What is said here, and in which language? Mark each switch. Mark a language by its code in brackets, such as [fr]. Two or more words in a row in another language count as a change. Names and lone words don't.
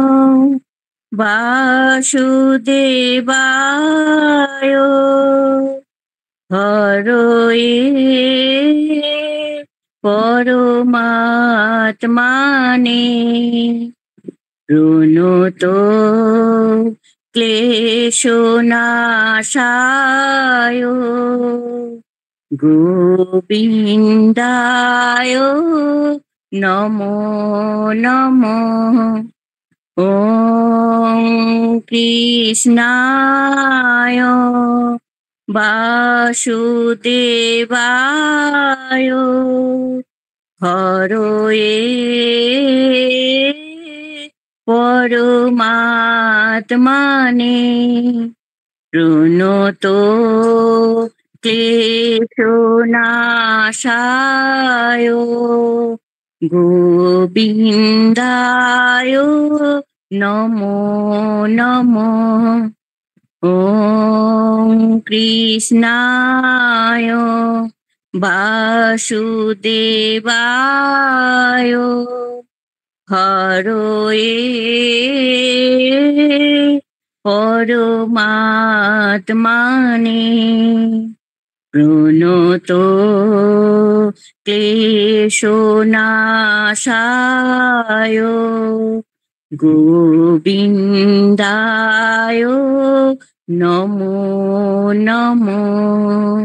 [sa] বাসুদেবায় হরয়ে পরমাত্মনে প্রণত ক্লেশনাশায় গোবিন্দায় নমো নমঃ। ওম কৃষ্ণায় বাসুদেবায় হরয়ে পরমাত্মনে প্রণত ক্লেশনাশায় গোবিন্দায় নমো নমঃ। ওম কৃষ্ণায় বাসুদেবায় হরয়ে পরমাত্মনে প্রণত ক্লেশনাশায় গোবিন্দায় নমো নমঃ।